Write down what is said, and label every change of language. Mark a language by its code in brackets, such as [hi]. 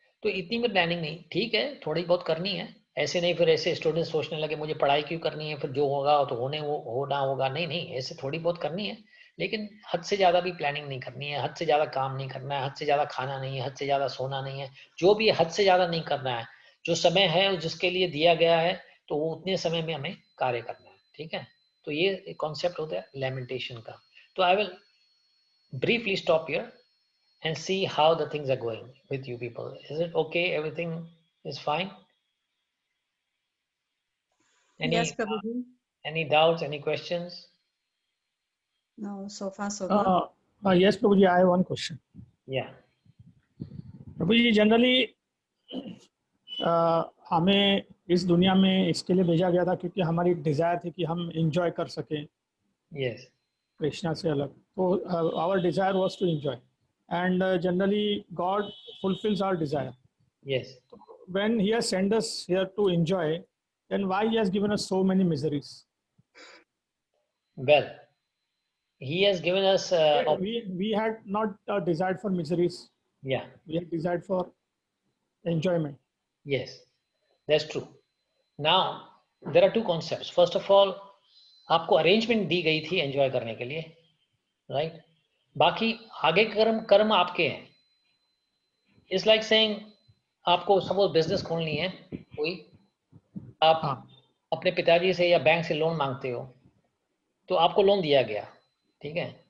[hi] तो इतनी में प्लानिंग नहीं, ठीक है थोड़ी बहुत करनी है, ऐसे नहीं फिर ऐसे स्टूडेंट सोचने लगे मुझे पढ़ाई क्यों करनी है, फिर जो होगा तो होना होगा, नहीं नहीं, ऐसे थोड़ी बहुत करनी है, लेकिन हद से ज्यादा भी प्लानिंग नहीं करनी है, हद से ज्यादा काम नहीं करना है, हद से ज्यादा खाना नहीं है, हद से ज्यादा सोना नहीं है, जो भी हद से ज्यादा नहीं करना है। जो समय है जिसके लिए दिया गया है, तो वो उतने समय में हमें कार्य करना है, ठीक है। तो ये कॉन्सेप्ट होता है लेमेंटेशन का। तो [en] I will briefly stop here and see how the things are going with you people. Is it okay? Everything is fine? Yes, Prabhuji. Any doubts, any questions? No, so far so good. Yes, Prabhuji, I have one question. Yeah. [hi] Prabhuji, generally हमें इस दुनिया में इसके लिए भेजा गया था क्योंकि हमारी डिज़ायर थी कि हम enjoy कर सकें [en] Yes. [hi] कृष्णा से अलग। तो [en] our desire was to enjoy, and generally God fulfills our desire. Yes. When He has sent us here to enjoy, then why He has given us so many miseries? Well, He has given us. We had not desired for miseries. Yeah. We had desired for enjoyment. Yes, that's true. Now there are two concepts. First of all, [hi] आपको arrangement दी गई थी enjoy करने के लिए, right? बाकी आगे कर्म आपके हैं। [en] it's like saying, [hi] आपको सपोज बिजनेस खोलनी है कोई, आप अपने पिताजी से या बैंक से लोन मांगते हो, तो आपको लोन दिया गया, ठीक है।